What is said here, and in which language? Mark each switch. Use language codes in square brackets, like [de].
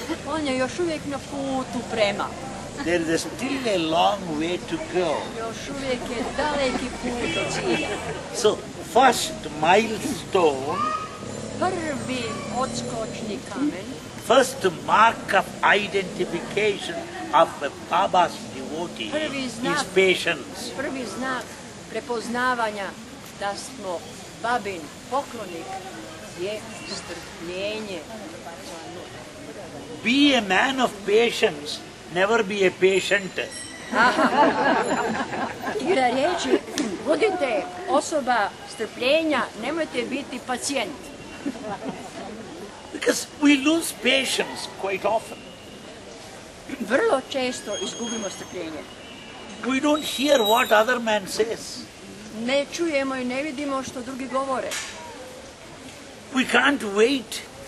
[hr] On je još uvijek na putu prema. [en] There is still a long way to go. [hr] Još uvijek je daleki put do cilja. [en] So, first milestone, [hr] Prvi odskočni kamen, [en] first mark of identification of a Baba's devotee [hr] Prvi [en] is [hr] znak. [en] patience. [hr] prvi znak prepoznavanja da smo Babin poklonik je strpljenje. [en] Be a man of patience, never be a patient. [hr] Igra riječi, budite osoba strpljenja, nemojte biti pacijent. [en] Because we lose patience quite often. [hr] Vrlo često izgubimo strpljenje. [en] We don't hear what other man says. [hr] Ne čujemo i ne vidimo što drugi govore. [en] We can't wait.